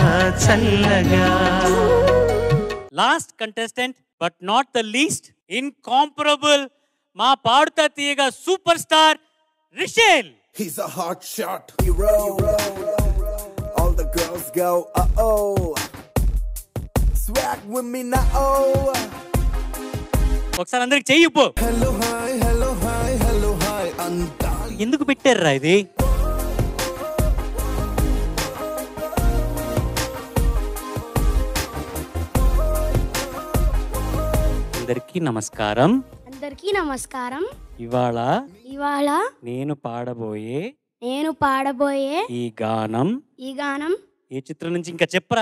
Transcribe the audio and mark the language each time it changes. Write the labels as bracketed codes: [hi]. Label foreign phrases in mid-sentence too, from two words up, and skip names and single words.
[te] చల్లగా. [en] last contestant but not the least, incomparable, మా పాడుతా తీయగా super star రిషేల్. He's a hot shot hero. All the girls go oh. Swag with me now. [te] ఒకసారి అందరికి చెయ్యిపో. [en] Hello hi, hello hi, hello hi. [te] ఎందుకు పెట్టారా ఇది? అందరికీ నమస్కారం. అందరికీ నమస్కారం. ఇవాళ నేను పాడబోయే ఈ గానం ఏ చిత్రం నుంచి ఇంకా చెప్పరా?